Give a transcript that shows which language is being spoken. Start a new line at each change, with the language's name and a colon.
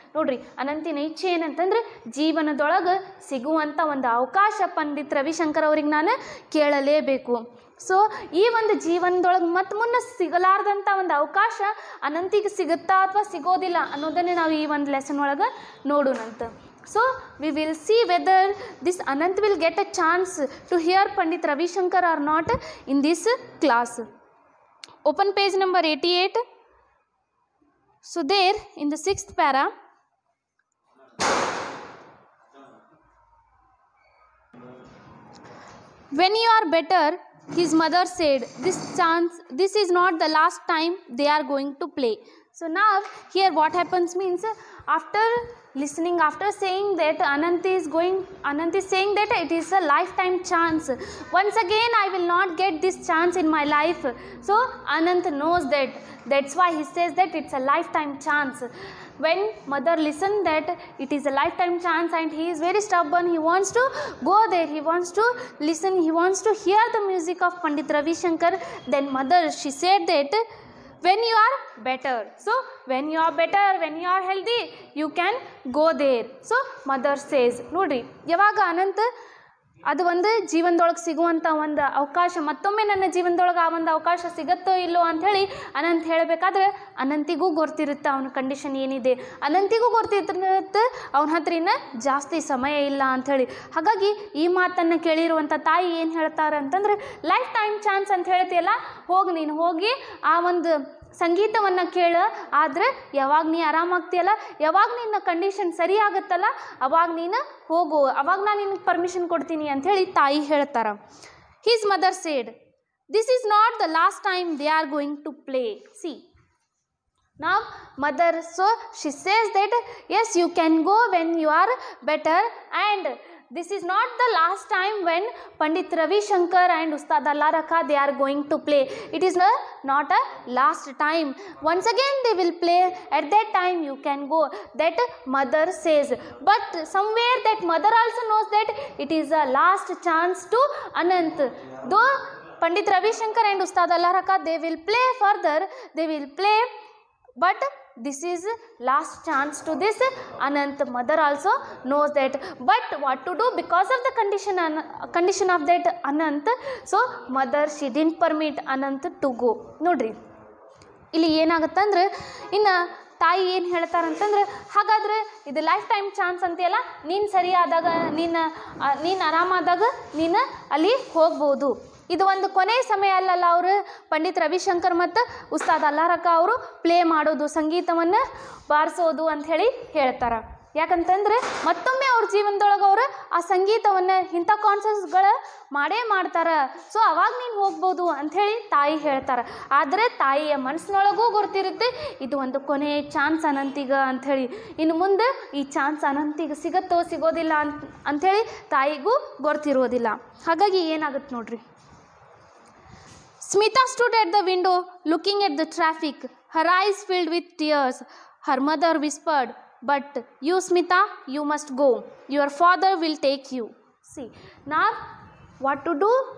Kannada: ನೋಡ್ರಿ, ಅನಂತಿನ ಇಚ್ಛೆ ಏನಂತಂದ್ರೆ ಜೀವನದೊಳಗೆ ಸಿಗುವಂಥ ಒಂದು ಅವಕಾಶ ಪಂಡಿತ್ ರವಿಶಂಕರ್ ಅವ್ರಿಗೆ ನಾನು ಕೇಳಲೇಬೇಕು. ಸೊ ಈ ಒಂದು ಜೀವನದೊಳಗೆ ಮತ್ತೆ ಮುನ್ನ ಸಿಗಲಾರ್ದಂಥ ಒಂದು ಅವಕಾಶ ಅನಂತಿಗೆ ಸಿಗುತ್ತಾ ಅಥವಾ ಸಿಗೋದಿಲ್ಲ ಅನ್ನೋದನ್ನೇ ನಾವು ಈ ಒಂದು ಲೆಸನ್ ಒಳಗೆ ನೋಡೋಣಂತ.
English: So we will see whether this Anant will get a chance to hear Pandit Ravi Shankar or not in this class. Open page number 88. So there in the 6th para, when you are better, his mother said, this is not the last time they are going to play. So now here what happens means, after listening, after saying that Anant is saying that it is a lifetime chance. Once again I will not get this chance in my life. So Anant knows that. That's why he says that it's a lifetime chance. when mother listen that it is a lifetime chance and he is very stubborn, he wants to go there, he wants to listen, he wants to hear the music of Pandit Ravi Shankar, then mother she said that when you are better, so when you are better, when you are healthy, you can go there. So mother says,
Kannada: ನೋಡ್ರಿ ಯಾವಾಗ ಅನಂತ ಅದು ಒಂದು ಜೀವನದೊಳಗೆ ಸಿಗುವಂಥ ಒಂದು ಅವಕಾಶ, ಮತ್ತೊಮ್ಮೆ ನನ್ನ ಜೀವನದೊಳಗೆ ಆ ಒಂದು ಅವಕಾಶ ಸಿಗುತ್ತೋ ಇಲ್ಲೋ ಅಂಥೇಳಿ ಅನಂತ್ ಹೇಳಬೇಕಾದ್ರೆ ಅನಂತಿಗೂ ಗೊತ್ತಿರುತ್ತೆ ಅವನ ಕಂಡೀಷನ್ ಏನಿದೆ, ಅನಂತಿಗೂ ಗೊತ್ತಿರುತ್ತೆ ಅವನ ಹತ್ರ ಇನ್ನು ಜಾಸ್ತಿ ಸಮಯ ಇಲ್ಲ ಅಂಥೇಳಿ. ಹಾಗಾಗಿ ಈ ಮಾತನ್ನು ಕೇಳಿರುವಂಥ ತಾಯಿ ಏನು ಹೇಳ್ತಾರೆ ಅಂತಂದ್ರೆ, ಲೈಫ್ ಟೈಮ್ ಚಾನ್ಸ್ ಅಂತ ಹೇಳ್ತೀಯಲ್ಲ, ಹೋಗಿ ನೀನು ಹೋಗಿ ಆ ಒಂದು ಸಂಗೀತವನ್ನು ಕೇಳು, ಆದರೆ ಯಾವಾಗ ನೀ ಆರಾಮಾಗ್ತೀಯಲ್ಲ, ಯಾವಾಗ ನಿನ್ನ ಕಂಡೀಷನ್ ಸರಿ ಆಗುತ್ತಲ್ಲ ಅವಾಗ ನೀನು ಹೋಗು, ಅವಾಗ ನಾನು ನಿನಗೆ ಪರ್ಮಿಷನ್ ಕೊಡ್ತೀನಿ ಅಂಥೇಳಿ ತಾಯಿ ಹೇಳ್ತಾರೆ.
English: His mother said, this is not the last time they are going to play. See now mother, so she says that yes you can go when you are better, and this is not the last time when Pandit Ravi Shankar and Ustad Allah Rakha they are going to play. It is not a last time. Once again they will play. At that time you can go. That mother says. But somewhere that mother also knows that it is a last chance to Anant. Though Pandit Ravi Shankar and Ustad Allah Rakha they will play further. They will play. But this is last chance to this Anant. Mother also knows that, but what to do because of the condition of that Anant, so mother she didn't permit Anant to go.
Kannada: ನೋಡ್ರಿ ಇಲ್ಲಿ ಏನಾಗುತ್ತಂದ್ರೆ, ಇನ್ನು ತಾಯಿ ಏನು ಹೇಳ್ತಾರಂತಂದ್ರೆ, ಹಾಗಾದರೆ ಇದು life time chance ಅಂತೆಯಲ್ಲ, ನೀನು ಸರಿಯಾದಾಗ ನೀನು ಆರಾಮಾದಾಗ ನೀನು ಅಲ್ಲಿ ಹೋಗ್ಬೋದು. ಇದು ಒಂದು ಕೊನೆಯ ಸಮಯ ಅಲ್ಲಲ್ಲ, ಅವರು ಪಂಡಿತ್ ರವಿಶಂಕರ್ ಮತ್ತು ಉಸ್ತಾದ್ ಅಲ್ಲಾ ರಖಾ ಅವರು ಪ್ಲೇ ಮಾಡೋದು, ಸಂಗೀತವನ್ನು ಬಾರಿಸೋದು ಅಂಥೇಳಿ ಹೇಳ್ತಾರೆ. ಯಾಕಂತಂದರೆ ಮತ್ತೊಮ್ಮೆ ಅವ್ರ ಜೀವನದೊಳಗೆ ಅವರು ಆ ಸಂಗೀತವನ್ನು ಇಂಥ ಕಾನ್ಸರ್ಟ್ಸ್ಗಳು ಮಾಡ್ತಾರೆ. ಸೊ ಅವಾಗ ನೀನು ಹೋಗ್ಬೋದು ಅಂಥೇಳಿ ತಾಯಿ ಹೇಳ್ತಾರೆ. ಆದರೆ ತಾಯಿಯ ಮನಸ್ಸಿನೊಳಗೂ ಗೊತ್ತಿರುತ್ತೆ ಇದು ಒಂದು ಕೊನೆಯ ಚಾನ್ಸ್ ಅನಂತಿಗ ಅಂಥೇಳಿ, ಇನ್ನು ಮುಂದೆ ಈ ಚಾನ್ಸ್ ಅನಂತಿಗೆ ಸಿಗುತ್ತೋ ಸಿಗೋದಿಲ್ಲ ಅಂಥೇಳಿ ತಾಯಿಗೂ ಗೊತ್ತಿರೋದಿಲ್ಲ. ಹಾಗಾಗಿ ಏನಾಗುತ್ತೆ ನೋಡ್ರಿ,
English: Smita stood at the window looking at the traffic, her eyes filled with tears. Her mother whispered, but you Smita, you must go. Your father will take you. See, now what to do?